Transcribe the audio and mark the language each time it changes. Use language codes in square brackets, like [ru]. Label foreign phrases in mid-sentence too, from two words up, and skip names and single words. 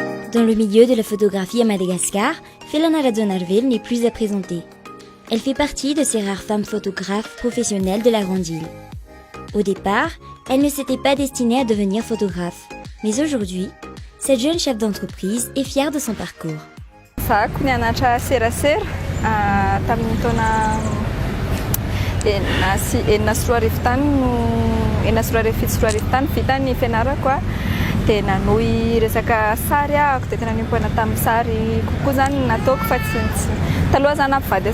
[fr] Dans le milieu de la photographie à Madagascar, Felana Radzoanarvel n'est plus à présenter. Elle fait partie de ces rares femmes photographes professionnelles de la grande île. Au départ, elle ne s'était pas destinée à devenir photographe. Mais aujourd'hui, cette jeune chef d'entreprise est fière de son parcours. [mg] Tena noy resaka sary ako de tena nimpona tamin'ny sary kokoa zany nataoko fa tsy taloha zany nampivady